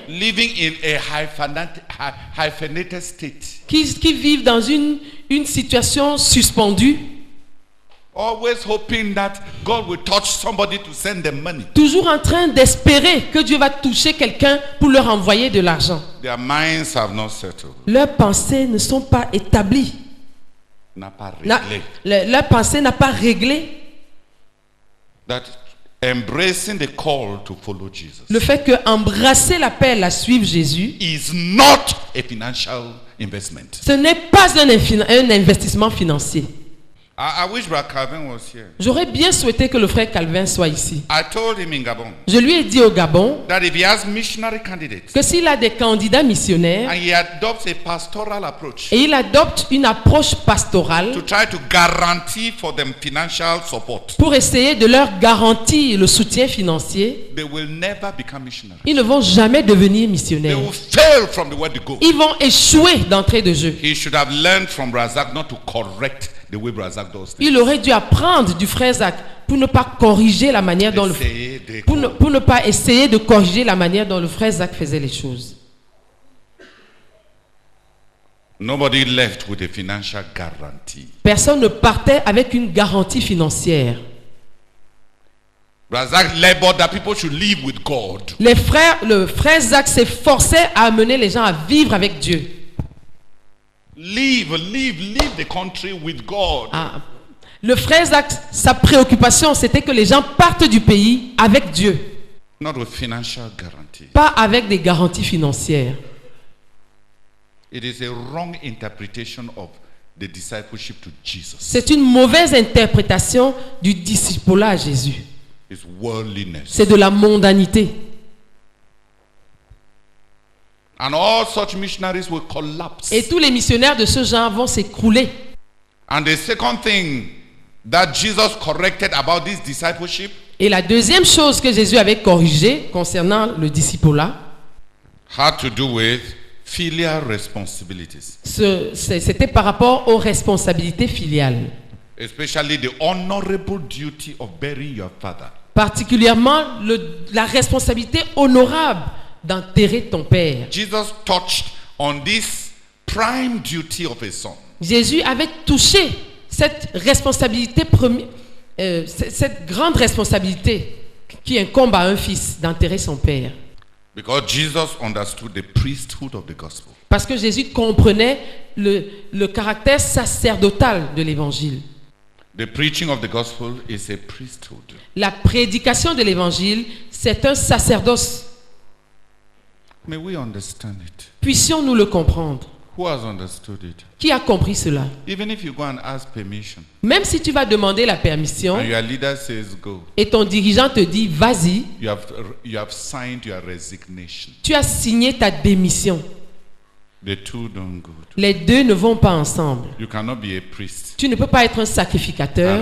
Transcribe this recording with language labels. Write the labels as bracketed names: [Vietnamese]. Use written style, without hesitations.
[English] living in a hyphenated state, [French] qui vivent dans une situation suspendue, [English] always hoping that God will touch somebody to send them money. [French] toujours en train d'espérer que Dieu va toucher quelqu'un pour leur envoyer de l'argent. [English] Their minds have not settled, [French] Leurs pensées ne sont pas établies. n'a pas réglé. Leur pensée n'a pas réglé [English] That embracing the call to follow Jesus [French] le fait que embrasser l'appel à suivre Jésus, [English] is not a financial investment. [French] ce n'est pas un investissement financier. [English] I wish Brother Calvin was here. [French] J'aurais bien souhaité que le frère Calvin soit ici. [English] I told him in Gabon [French] Je lui ai dit au Gabon [English] that if he has missionary candidates [French] que s'il a des candidats missionnaires [English] and he adopts a pastoral approach [French] et il adopte une approche pastorale [English] to try to guarantee for them financial support, [French] pour essayer de leur garantir le soutien financier, [English] they will never become missionaries. [French] ils ne vont jamais devenir [English] They [French] missionnaires. [English] will fail from the word to go. [French] Ils vont échouer d'entrée de jeu. [English] He should have learned from Razak not to correct the way Razak does things. [French] Il aurait dû apprendre du frère Zach pour ne pas corriger la manière dont pour ne pas essayer de corriger la manière dont le frère Zach faisait les choses. [English] Nobody left with a financial guarantee. [French] Personne ne partait avec une garantie financière. [English] Razak labored that people should live with God. [French] Le frère Zach s'efforçait à amener les gens à vivre avec Dieu. [English] Live the country with God. Ah. [French] Le frère Zach, sa préoccupation, c'était que les gens partent du pays avec Dieu, [English] Not with financial guarantee. [French] pas avec des garanties financières. [English] It is a wrong interpretation of the discipleship to Jesus. [French] C'est une mauvaise interprétation du discipulat à Jésus. [English] It's worldliness. [French] C'est de la mondanité. [English] And all such missionaries will collapse. [French] Et tous les missionnaires de ce genre vont s'écrouler. [English] And the second thing that Jesus corrected about this discipleship [French] Et la deuxième chose que Jésus avait corrigée concernant le discipulat, [English] had to do with filial responsibilities, [French] c'était par rapport aux responsabilités filiales. [English] especially the honorable duty of burying your father. [French] particulièrement la responsabilité honorable d'enterrer ton père. [English] Jesus touched on this prime duty of a son. [French] Jésus avait touché cette responsabilité cette grande responsabilité qui incombe à un fils d'enterrer son père. [English] Because Jesus understood the priesthood of the gospel. [French] Parce que Jésus comprenait le caractère sacerdotal de l'évangile. [English] The preaching of the gospel is a priesthood. [French] La prédication de l'évangile, c'est un sacerdoce. [English] May we understand it. [French] Puissions-nous le comprendre. [English] Who has understood it? [French] Qui a compris cela? [English] Even if you go and ask permission, [French] Même si tu vas demander la permission [English] and your leader says go, [French] et ton dirigeant te dit vas-y, [English] you have signed your resignation. [French] tu as signé ta démission. [English] The two don't go. [French] Les deux ne vont pas ensemble. [English] You cannot be a priest [French] Tu ne peux pas être un sacrificateur